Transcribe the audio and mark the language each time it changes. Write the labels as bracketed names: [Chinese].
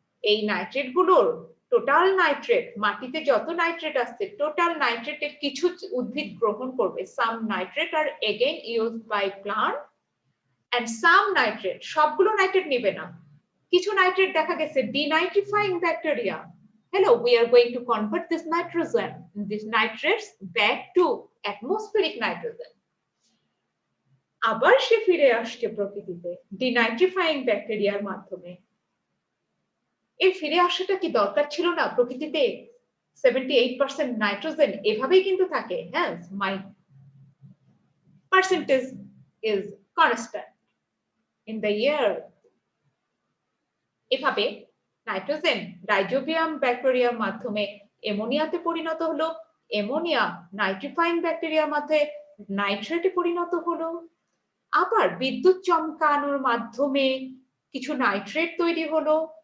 [Bangla] এই নাইট্রেট গুলোর total nitrate, মাটিতে যত নাইট্রেট আসছে টোটাল নাইট্রেটের কিছু উদ্ভিদ গ্রহণ করবে। [English] some nitrate are again used by plant and some nitrate, [Bangla] সবগুলো নাইট্রেট নেবে না। কিছু নাইট্রেট দেখা গেছে denitrifying bacteria. [English] Hello, we are going to convert this nitrogen, these nitrates back to atmospheric nitrogen. [Bangla] আবার সে ফিরে আসছে প্রকৃতিতে ডিনাইট্রিফাইং ব্যাকটেরিয়ার মাধ্যমে। এই ফিরে আসাটা কি দরকার ছিল না? প্রকৃতিতে 78% নাইট্রোজেন এভাবেই কিন্তু থাকে। [English] হ্যাঁ, my percentage is constant in the year. [Bangla] এভাবে নাইট্রোজেন রাইজোবিয়াম ব্যাকটেরিয়ার মাধ্যমে অ্যামোনিয়াতে পরিণত হলো, অ্যামোনিয়া নাইট্রিফাইং ব্যাকটেরিয়ার মাধ্যমে নাইট্রেটে পরিণত হলো, আবার বিদ্যুৎ চমকানোর মাধ্যমে কিছু নাইট্রেট তৈরি হলো।